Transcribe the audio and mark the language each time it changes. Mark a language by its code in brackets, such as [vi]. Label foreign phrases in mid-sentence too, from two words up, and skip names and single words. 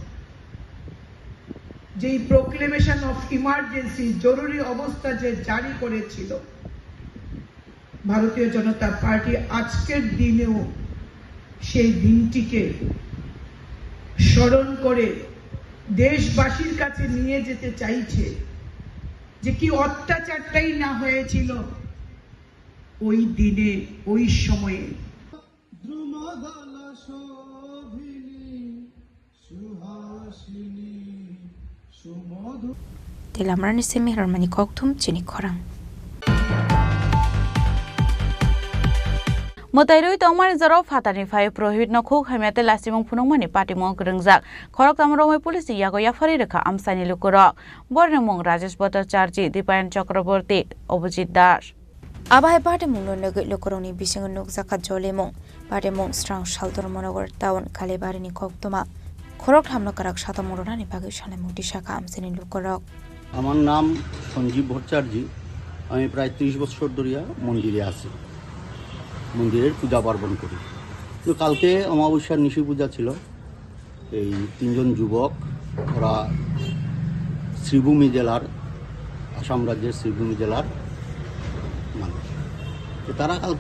[bn] যেই [en] proclamation of emergency [bn] জরুরি অবস্থা যে জারি করেছিল ভারতীয় জনতা পার্টি আজকের দিনেও সেই দিনটিকে স্মরণ করে দেশবাসীর কাছে নিয়ে যেতে চাইছে যে কি অত্যাচারটাই না হয়েছিল ওই দিনে ওই সময়ে। [trp] Tilamrani semi harmani koktum chini khorang. Motairoi tongmar zaro fatani fai prohibit no khuk hamete lastimong phunongmani patimong krengjak khorok tamromoi police yago yafari rekha amsani lukurok bornemong Rajesh Bhattacharya Dipayan Chakraborty Obojit Das Abai patimong no nege lukuroni bising nukjaka jolemong patimong strang shaltor monogar town Kalibari ni koktoma khorok hamno karak satamorani bagi shane muti shaka amsani lukurok [bn] আমার নাম সঞ্জীব ভট্টাচার্য আমি প্রায় 30 বছর ধরে মন্দিরে আছি মন্দিরের পূজা পার্বণ করি তো কালকে অমাবস্যার নিশি পূজা ছিল এই তিনজন যুবক ওরা শ্রীভূমি জেলার আসাম রাজ্যের শ্রীভূমি জেলার মানুষ তারা কালকে